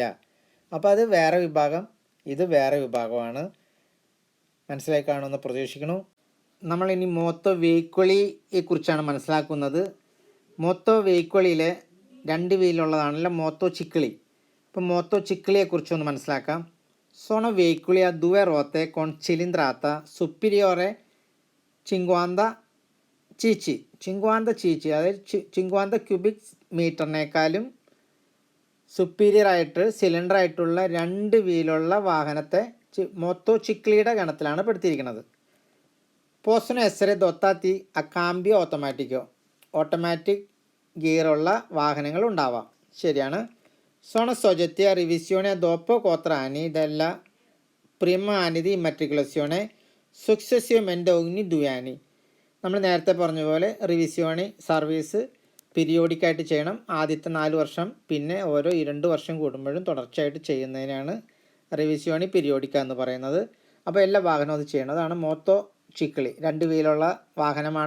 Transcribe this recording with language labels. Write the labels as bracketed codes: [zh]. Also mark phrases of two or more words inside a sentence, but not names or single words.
[ml] അപ്പോൾ അത് വേറെ വിഭാഗം, ഇത് വേറെ വിഭാഗമാണ്. മനസ്സിലായി കാണുമെന്ന് പ്രതീക്ഷിക്കുന്നു. നമ്മളിനി മോത്തോ വെഹിക്കിളിയെ കുറിച്ചാണ് മനസ്സിലാക്കുന്നത്. മോത്തോ വെഹിക്കിളിലെ 2 വീലുള്ളതാണല്ലോ മോത്തോ ചിക്കിളി. ഇപ്പം മോത്തോ ചിക്കിളിയെക്കുറിച്ചൊന്ന് മനസ്സിലാക്കാം. [it] sono veicoli a 2 ruote con cilindrata superiore 50 cc. [ml] 50 cc അതായത് 50 ക്യൂബിക് മീറ്ററിനേക്കാളും സുപ്പീരിയർ ആയിട്ട് സിലിണ്ടറായിട്ടുള്ള 2 വീലുള്ള വാഹനത്തെ മോത്തോ ചിക്കിളിയുടെ ഗണത്തിലാണ് പെടുത്തിയിരിക്കുന്നത്. [it] പോസ്റ്റോno essere dotati a cambio automatico. [ml] ഓട്ടോമാറ്റിക് ഗിയറുള്ള വാഹനങ്ങൾ ഉണ്ടാവാം. ശരിയാണ്. [it] sono soggetti a revisione dopo 4 anni della prima anni di immatricolazione successivamente ogni 2 anni. [ml] നമ്മൾ നേരത്തെ പറഞ്ഞ പോലെ റിവിസിയോണി സർവീസ് പീരിയോഡിക്കായിട്ട് ചെയ്യണം. ആദ്യത്തെ 4 വർഷം, പിന്നെ ഓരോ 2 വർഷം കൂടുമ്പോഴും തുടർച്ചയായിട്ട് ചെയ്യുന്നതിനാണ് [it] revisione periodica [ml] എന്ന് പറയുന്നത്. അപ്പോൾ എല്ലാ വാഹനവും അത് ചെയ്യണം. അതാണ് മോത്തോ ചിക്കിളി. 2 വീലുള്ള വാഹനമാണ്.